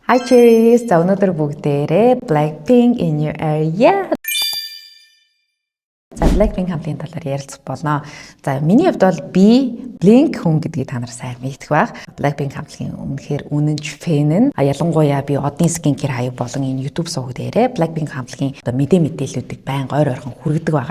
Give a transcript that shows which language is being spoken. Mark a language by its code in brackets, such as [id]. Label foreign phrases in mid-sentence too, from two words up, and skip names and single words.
[en] Hi cherries, [mn] за өнөөдөр бүгдээрээ [en] Blackpink in your area. [mn] За Blackpink хамтын талаар ярилцах болно. За миний хувьд бол би Blink хүн гэдгийг та нар сайн мэдэх байх. Blackpink хамтлагийн үнэхээр үнэнч фэн нь. Ялангуяа би одны skincare хаяг болон энэ YouTube суваг дээрээ Blackpink хамтлагийн мэдээллүүдийг байнга ойр ойрхон хүргэдэг байгаа.